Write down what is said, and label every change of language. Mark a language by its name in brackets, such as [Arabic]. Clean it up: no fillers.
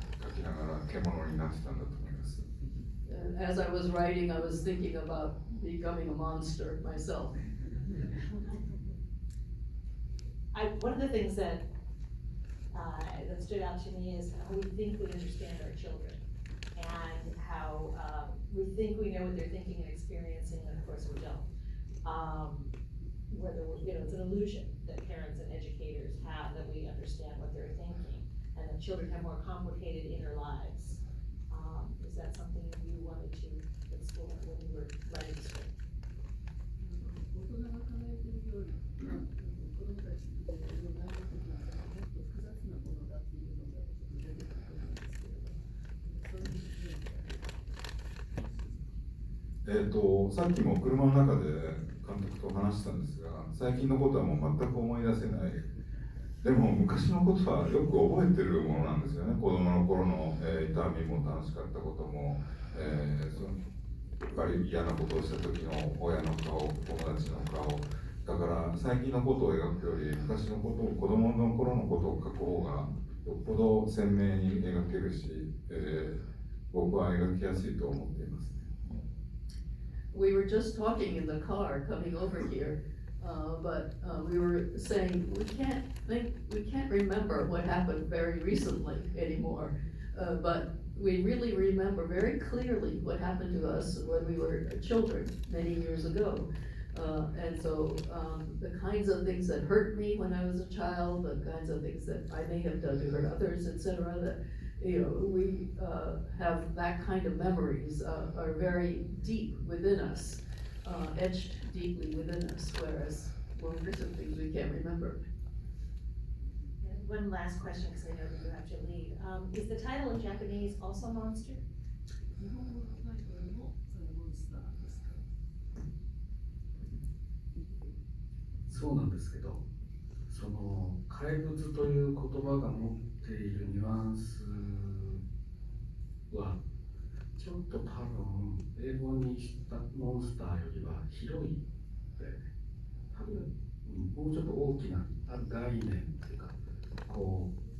[Japanese] 書きながら獣になってたんだと思います。 [English] As I was writing, I was thinking about becoming a monster myself. One of the things that stood out to me is how we think we understand our children, and how we think we know what they're thinking and experiencing, and of course we don't. Whether it's an illusion that parents and educators have that we understand what they're thinking, and that children have more complicated inner lives. Is that something you wanted to explore when you were writing the script? [Japanese] 大人が考えているより子供たちの内容的なもっと複雑なものだっていうのが出てくると思うんですけれど、そういうふうにさっきも車の中で監督と話したんですが、最近のことはもう全く思い出せない。でも昔のことはよく覚えてるものなんですよね。子供の頃の、痛みも楽しかったことも、そのやっぱり嫌なことをした時の親の顔、友達の顔。だから最近のことを描くより昔のことを、子供の頃のことを描く方がよっぽど鮮明に描けるし、僕は描きやすいと思っています。 [English] We were just talking in the car coming over here, but we were saying we can't remember what happened very recently anymore, but we really remember very clearly what happened to us when we were children many years ago. And so the kinds of things that hurt me when I was a child, the kinds of things that I may have done to hurt others, etc., that we have that kind of memories are very deep within us, etched deeply within us, whereas longer some things we can't remember. And one last question, because I know that you have to leave. Is the title in Japanese also Monster? [Japanese] 日本語のタイトルもそれモンスターですか？そうなんですけど、その怪物という言葉が持っているニュアンスはちょっと多分英語にしたモンスターよりは広いで、多分もうちょっと大きな概念っていうか、こ